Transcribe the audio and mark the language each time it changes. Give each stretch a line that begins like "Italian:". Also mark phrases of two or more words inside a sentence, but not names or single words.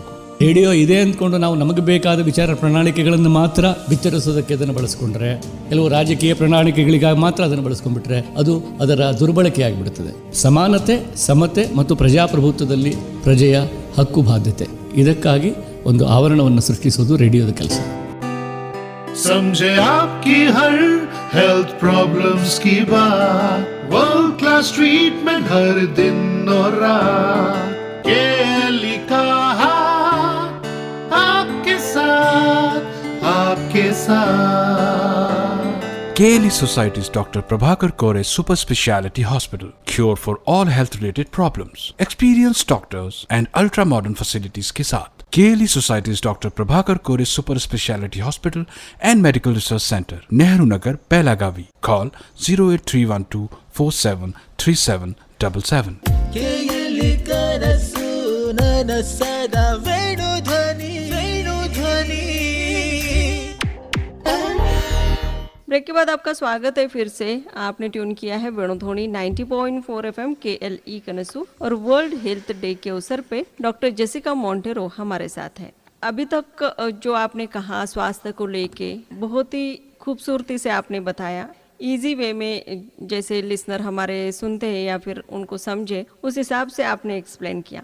Kannada: ರೇಡಿಯೋ ಇದೆ ಅಂದ್ಕೊಂಡು ನಾವು ನಮಗೆ ಬೇಕಾದ ವಿಚಾರ ಪ್ರಣಾಳಿಕೆಗಳನ್ನು ಮಾತ್ರ ಬಿತ್ತರಿಸೋದಕ್ಕೆ ಅದನ್ನು ಬಳಸ್ಕೊಂಡ್ರೆ, ಕೆಲವು ರಾಜಕೀಯ ಪ್ರಣಾಳಿಕೆಗಳಿಗಾಗಿ ಮಾತ್ರ ಅದನ್ನು ಬಳಸ್ಕೊಂಡ್ಬಿಟ್ರೆ ಅದು ಅದರ ದುರ್ಬಳಕೆ ಆಗಿಬಿಡುತ್ತದೆ. ಸಮಾನತೆ, ಸಮತೆ ಮತ್ತು ಪ್ರಜಾಪ್ರಭುತ್ವದಲ್ಲಿ ಪ್ರಜೆಯ ಹಕ್ಕು ಬಾಧ್ಯತೆ, ಇದಕ್ಕಾಗಿ ಒಂದು ಆವರಣವನ್ನು ಸೃಷ್ಟಿಸೋದು ರೇಡಿಯೋದ ಕೆಲಸ.
Hindi: समझे आपकी हर
English: health problems
Hindi: की बात,
English: world class treatment
Hindi: हर दिन और रात, केली का हाथ आपके साथ, आपके साथ.
English: KLE Society's Dr. Prabhakar Kore Super Speciality Hospital. Cure for all health related problems. Experienced doctors and ultra modern facilities
Hindi: के साथ.
English: KLE Society's Dr. Prabhakar Kore Super Speciality Hospital and Medical Research Center, Nehru Nagar, Belagavi. Call 08312 473777.
Kannada: KLE ಕನಸು ನನ್ನ ಸದಾ ವೇಣು ಧ್ವನಿ, ವೇಣು ಧ್ವನಿ.
Hindi: ब्रेक के बाद आपका स्वागत है फिर से. आपने ट्यून किया है वेणुध्वनि 90.4 FM KLE कनसू और वर्ल्ड हेल्थ डे के अवसर पे डॉक्टर जेसिका मोंटेरो हमारे साथ हैं. अभी तक जो आपने कहा स्वास्थ्य को लेके बहुत ही खूबसूरती से आपने बताया,
English: easy way
Hindi: में, जैसे लिसनर हमारे सुनते हैं या फिर उनको समझे उस हिसाब से आपने एक्सप्लेन किया.